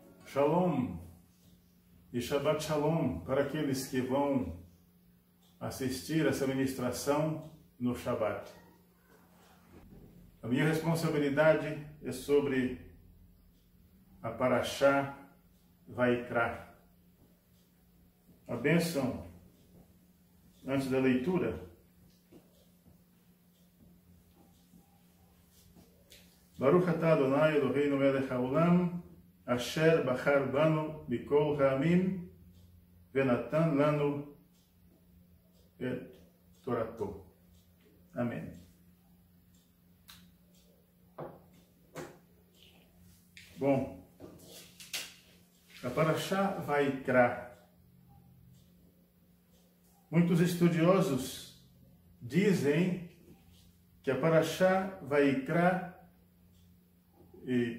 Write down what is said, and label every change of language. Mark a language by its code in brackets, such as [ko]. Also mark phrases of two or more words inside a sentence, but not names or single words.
[pt] Shalom e [he] שבת שלום [pt] para aqueles que vão assistir essa ministração no Shabbat. A minha responsabilidade é sobre a [he] פרשת ויקרא. [pt] A bênção antes da leitura. [he] ברוך אתה אדני אלהינו מלך העולם אשר בחר בנו מכל העמים ונתן לנו את תורתו. [pt] Amém. Bom, a [he] פרשת ויקרא. [pt] Muitos estudiosos dizem que a [he] פרשת ויקרא [pt] e